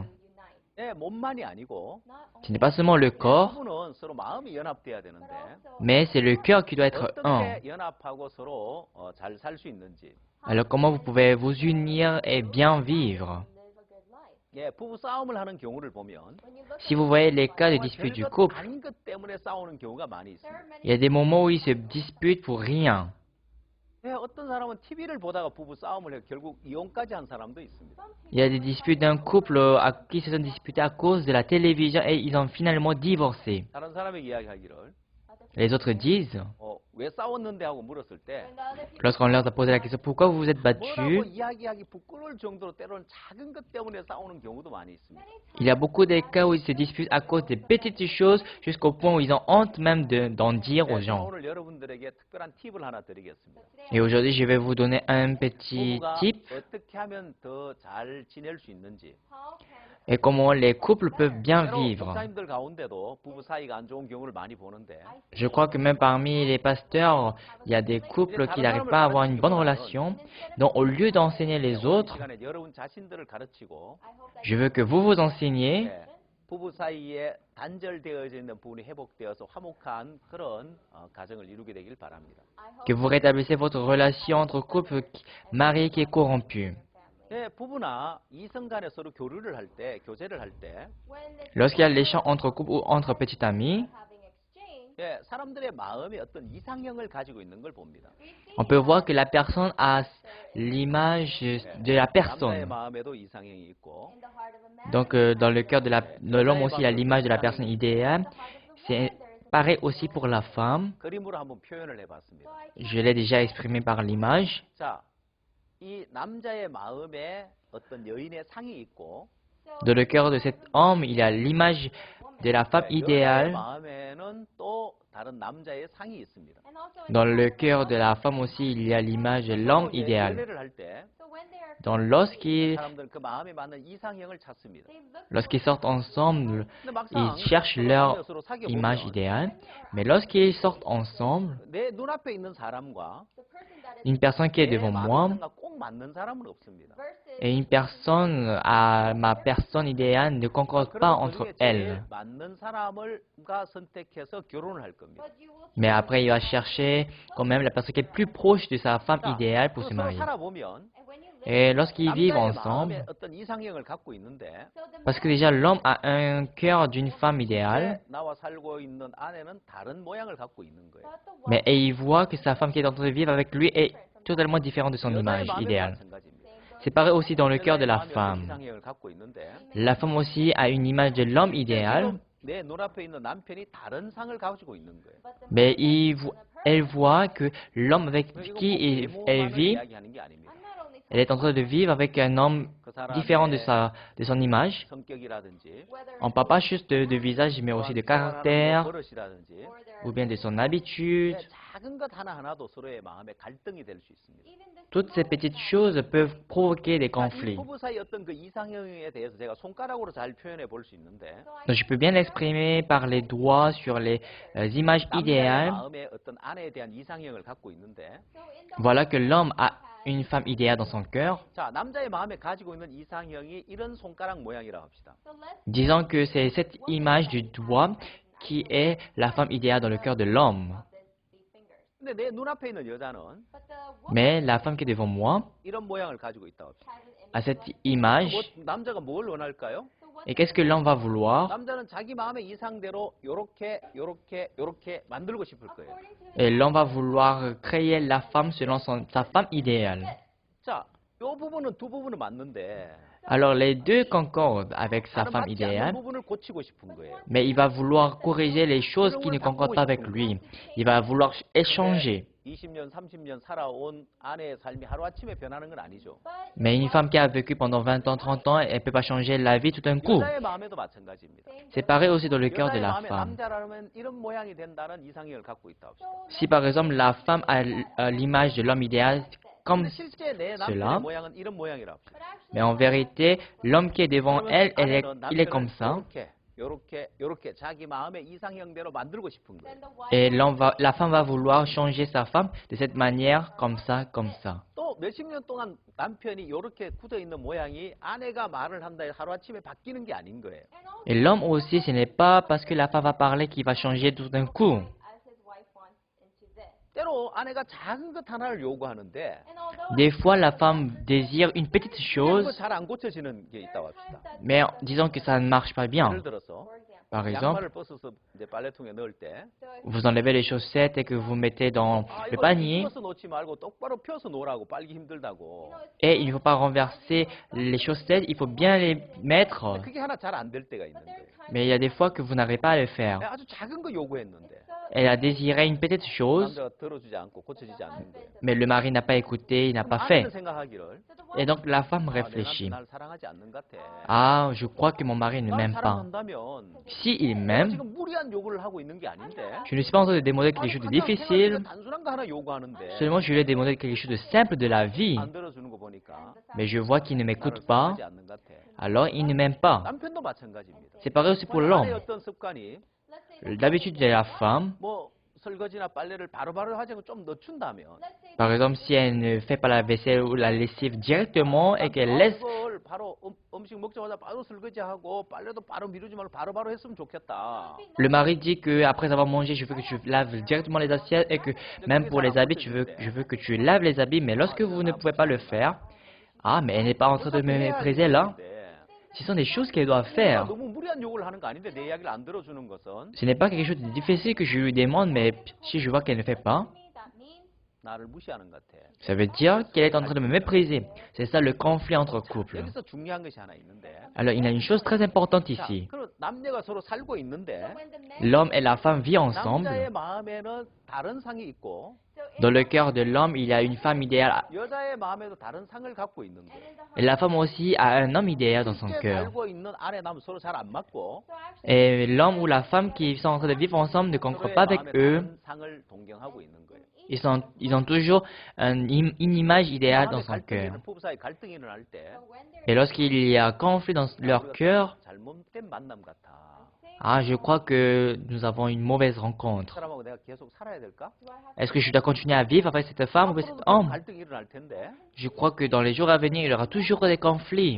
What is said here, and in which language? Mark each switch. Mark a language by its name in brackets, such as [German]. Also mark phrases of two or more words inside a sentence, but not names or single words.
[Korean] 네, 몸만이 아니고 [French] Ce n'est pas seulement le corps, [Korean] 부부는 서로 마음이 연합돼야 되는데 [French] mais c'est le cœur qui doit être un. [Korean] 어떻게 연합하고 서로 잘 살 수 있는지. [French] Alors comment vous pouvez vous unir et bien vivre? [Korean] 예, 부부 싸움을 하는 경우를 보면 [French] Si vous voyez les cas de dispute du couple, [Korean] 아닌 것 때문에 싸우는 경우가 많이 있습니다. [French] il y a des moments où ils se disputent pour rien. [Korean] 예, 어떤 사람은 TV를 보다가 부부 싸움을 해 결국 이혼까지 한 사람도 있습니다. [French] Il y a des disputes d'un couple qui se sont disputés à cause de la télévision et ils ont finalement divorcé. [Korean] 다른 사람에게 이야기하기를 [French] Les autres disent, [Korean] 왜 싸웠는데 하고 물었을 때 [French] lorsqu'on leur a posé la question pourquoi vous vous êtes [Korean] 뭐라고 [French] battus, [Korean] 이야기하기 부끄러울 정도로 때로는 작은 것 때문에 싸우는 경우도 많이 있습니다. [French] il y a beaucoup de cas où ils se disputent à cause des petites choses jusqu'au point où ils ont honte même d'en dire aux [Korean] 예, [French] gens. [Korean] 오늘 여러분들에게 특별한 팁을 하나 드리겠습니다. [French] Et aujourd'hui, je vais vous donner un petit [Korean] 부부가 [French] tip [Korean] 어떻게 하면 더 잘 지낼 수 있는지. [French] et comment les couples peuvent bien [Korean] 때로 [French] vivre. [Korean] 목사님들 가운데도 부부 사이가 안 좋은 경우를 많이 보는데 [French] Je crois que même parmi les pasteurs, il y a des couples qui n'arrivent pas à avoir une bonne relation. Donc, au lieu d'enseigner les [Korean] 오늘 [French] autres, [Korean] 시간에 여러분 자신들을 가르치고 [French] je veux que vous vous enseignez [Korean] 예, 부부 사이에 단절되어져 있는 부분이 회복되어서 화목한 그런 가정을 이루게 되길 바랍니다. [French] que vous rétablissez votre relation entre couple marié qui est corrompu. [Korean] 예, 부부나 이성 간에 서로 교류를 할 때, 교제를 할 때, [French] Lorsqu'il y a l'échange entre couples ou entre petits amis, [Korean] 예, 사람들의 마음에 어떤 이상형을 가지고 있는 걸 봅니다. [French] on peut voir que la personne a l'image de la [Korean] 남자의 [French] personne. [Korean] 마음에도 이상형이 있고, [French] Donc, dans le cœur de l'homme aussi, il y a l'image de la personne idéale. C'est pareil aussi pour la femme. [Korean] 그림으로 한번 표현을 해봤습니다. [French] Je l'ai déjà exprimé par l'image. [Korean] 자, 이 남자의 마음에 어떤 여인의 상이 있고, [French] Dans le cœur de cet homme, il y a l'image de la femme [Korean] 여자의 [French] idéale. [Korean] 마음에는 또 다른 남자의 상이 있습니다. [French] Dans le cœur de la femme aussi, il y a l'image de l'homme idéal. [Korean] 연애를 할 때, [French] Donc, lorsqu'ils [Korean] 사람들은 그 마음에 맞는 이상형을 찾습니다. [French] sortent ensemble, [Korean] 근데 막상 [French] ils cherchent [Korean] 서로 [French] leur [Korean] 사귀어 서로 사귀어 [French] image [Korean] 보면 [French] idéale. Mais lorsqu'ils sortent ensemble, [Korean] 내 눈앞에 있는 사람과 [French] une personne qui est [Korean] 내 [French] devant [Korean] 마음의 [French] moi [Korean] 상과 꼭 맞는 사람은 없습니다. [French] et une personne à ma personne idéale ne concorde pas [Korean] 그럼 [French] entre [Korean] 그중에 제일 [French] elles. [Korean] 맞는 사람을가 선택해서 결혼을 할 겁니다. [French] Mais après, il va chercher quand même la personne qui est plus proche de sa femme [Korean] 자, [French] idéale pour se [Korean] 서로 [French] marier. [Korean] 살아보면 [French] Et lorsqu'ils vivent [Korean] 남자의 [French] ensemble, [Korean] 마음에 어떤 이상형을 갖고 있는데 [French] parce que déjà l'homme a un cœur d'une femme idéale, [Korean] 나와 살고 있는 아내는 다른 모양을 갖고 있는 거예요. [French] mais et il voit que sa femme qui est en train de vivre avec lui est totalement différente de son [Korean] 여자의 [French] image [Korean] 마음에도 [French] idéale. [Korean] 마찬가지입니다. [French] C'est pareil aussi dans le cœur de la [Korean] 여자의 마음에 어떤 [French] femme. [Korean] 이상형을 갖고 있는데 [French] La femme aussi a une image de l'homme idéal, [Korean] 지금 내 눈앞에 있는 남편이 다른 상을 가지고 있는 거예요. [French] mais elle voit que l'homme avec [Korean] 이거 꼭 [French] qui elle [Korean] 외모만을 [French] vit, [Korean] 이야기하는 게 아닙니다. [French] elle est en train de vivre avec un homme [Korean] 그 사람의 [French] différent de son image. [Korean] 성격이라든지 [French] On parle pas juste de visage, mais aussi de [Korean] 생활하는 [French] caractère, [Korean] 버릇이라든지 [French] ou bien de son habitude. [Korean] 작은 것 하나하나도 서로의 마음에 갈등이 될 수 있습니다. [French] Toutes ces petites choses peuvent provoquer des [Korean] 자, 이 [French] conflits. [Korean] 부부 사이 어떤 그 이상형에 대해서 제가 손가락으로 잘 표현해 볼 수 있는데 [French] Donc je peux bien l'exprimer par les doigts sur les images [Korean] 남자의 [French] idéales. [Korean] 마음에 어떤 아내에 대한 이상형을 갖고 있는데 [French] Voilà que l'homme a une femme idéale dans son cœur. [Korean] 자, 남자의 마음에 가지고 있는 이상형이 이런 손가락 모양이라고 합시다. [French] Disons que c'est cette image du doigt qui est la femme idéale dans le cœur de l'homme. [Korean] 근데 내 눈앞에 있는 여자는 [French] Mais la femme qui est devant moi [Korean] 이런 모양을 가지고 있다고 합시다. [French] a cette image. [Korean] 남자가 뭘 원할까요? [French] Et qu'est-ce que l'homme va vouloir? [Korean] 남자는 자기 마음의 이상대로 요렇게 만들고 싶을 거예요. [French] Et l'homme va vouloir créer la femme selon sa femme idéale. [Korean] 자, 요 부분은 두 부분은 맞는데 [French] Alors les deux concordent avec sa [Korean] 나는 [French] femme [Korean] 맞지 않는 [French] idéale, [Korean] 부분을 고치고 싶은 거예요. [French] mais il va vouloir corriger les choses qui ne concordent pas avec lui. Il va vouloir échanger. [Korean] 20년, 30년 살아온 아내의 삶이 하루아침에 변하는 건 아니죠. [French] Mais une femme qui a vécu pendant 20 ans, 30 ans, elle ne peut pas changer la vie tout d'un coup. [Korean] 여자의 마음에도 마찬가지입니다. [French] C'est pareil aussi dans le cœur de [Korean] 여자의 [French] la [Korean] 마음에 [French] femme. [Korean] 남자라면 이런 모양이 된다는 이상형을 갖고 있다 합시다. [French] Si par exemple la femme a l'image de l'homme idéal comme [Korean] 근데 실제 내 남편의 [French] cela, [Korean] 모양은 이런 모양이라 합시다. [French] mais en vérité, l'homme qui est devant elle, il est comme ça. [Korean] 요렇게 자기 마음의 이상형대로 만들고 싶은 거예요. [French] Et la femme va vouloir changer sa femme de cette manière, comme ça, comme ça. [Korean] 또 몇십 년 동안 남편이 요렇게 굳어 있는 모양이 아내가 말을 한다 해서 하루아침에 바뀌는 게 아닌 거예요. [French] Et l'homme aussi, ce n'est pas parce que la femme va parler qu'il va changer tout d'un coup. [Korean] 때로 아내가 작은 것 하나를 요구하는데 [French] Des fois, la femme désire une petite chose, [Korean] 잘안 고쳐지는 게 있다고 합시다. [French] mais disons que ça ne marche pas bien. [Korean] 예를 들어서 [French] Par exemple, [Korean] 양말을 벗어서 이제 빨래통에 넣을 때 [French] vous enlevez les chaussettes et que vous mettez dans le [Korean] 이거 [French] panier, [Korean] 뒤집어서 놓지 말고 똑바로 펴서 놓으라고 빨기 힘들다고. [French] et il ne faut pas renverser les chaussettes, il faut bien les mettre. [Korean] 그게 하나 잘 안 될 때가 있는 거예요. [French] Mais il y a des fois que vous n'arrivez pas à le faire. [Korean] 아주 작은 거 요구했는데 [French] Elle a désiré une petite chose, [Korean] 남자가 들어주지 않고 고쳐지지 않는 거예요. [French] mais le mari n'a pas écouté, il n'a pas fait. [Korean] 아내는 생각하기를 [French] Et donc la femme [Korean] 내 [French] réfléchit. [Korean] 남편 날 사랑하지 않는 것 같아. [French] Ah, je crois que mon mari ne [Korean] 날 [French] m'aime pas. [Korean] 사랑한다면 [French] S'il m'aime, [Korean] 지금 무리한 요구를 하고 있는 게 아닌데. [French] je ne suis pas en train de demander quelque chose de difficile, [Korean] 단순한 거 하나 요구하는데 [French] seulement je lui ai demandé quelque chose de simple de la vie. [Korean] 안 들어주는 거 보니까 [French] Mais je vois qu'il ne [Korean] 나를 [French] m'écoute pas, [Korean] 사랑하지 않는 것 같아. [French] alors il ne m'aime pas. [Korean] 남편도 마찬가지입니다. [French] C'est pareil aussi pour [Korean] 아내의 [French] l'homme. [Korean] 어떤 습관이 [French] D'habitude, de la femme, [Korean] 뭐 설거지나 빨래를 바로바로 하지 않고 좀 늦춘다면 [French] par exemple, si elle ne fait pas la vaisselle ou la lessive directement et qu'elle laisse, [Korean] 그걸 바로 음식 먹자마자 바로 설거지하고 빨래도 바로 미루지 말고 바로바로 했으면 좋겠다. [French] le mari dit que après avoir mangé, je veux que tu laves directement les assiettes et que même pour les habits, je veux que tu laves les habits, mais lorsque vous ne pouvez pas le faire, ah, mais elle n'est pas en train de me mépriser là. Ce sont des choses qu'elle doit faire. [Korean] 너무 무리한 요구를 하는 거 아닌데 내 이야기를 안 들어주는 것은 [French] Ce n'est pas quelque chose de difficile que je lui demande, mais si je vois qu'elle ne fait pas, [Korean] 나를 무시하는 것 같아. [French] ça veut dire qu'elle est en train de me mépriser. C'est ça le conflit entre couples. [Korean] 여기서 중요한 것이 하나 있는데. [French] Alors, il y a une chose très importante [Korean] 자, [French] ici. [Korean] 그럼 남녀가 서로 살고 있는데 [French] L'homme et la femme vivent ensemble. [Korean] 남자의 마음에는 다른 상이 있고 [French] Dans le cœur de l'homme, il y a une femme idéale. [Korean] 여자의 마음에도 다른 상을 갖고 있는데 [French] Et la femme aussi a un homme idéal dans son [Korean] 실제 [French] cœur. [Korean] 살고 있는 아내 남 서로 잘 안 맞고 [French] Et l'homme ou la femme qui sont en train de vivre ensemble ne concordent [Korean] 서로의 [French] pas avec [Korean] 마음에 [French] eux. [Korean] 다른 상을 동경하고 있는 거예요. [French] Ils ont toujours une image idéale dans [Korean] 마음에 [French] son cœur. [Korean] 갈등이 부부 사이 갈등이 일어날 때 [French] Et lorsqu'il y a conflit dans leur cœur, [Korean] 잘못된 만남 같아. [French] ah, je crois que nous avons une mauvaise [Korean] 그 [French] rencontre. [Korean] 사람하고 내가 계속 살아야 될까? [French] Est-ce que je dois continuer à vivre avec cette femme ou avec cet homme? [Korean] 갈등이 일어날 텐데 [French] Je crois que dans les jours à venir, il y aura toujours des conflits.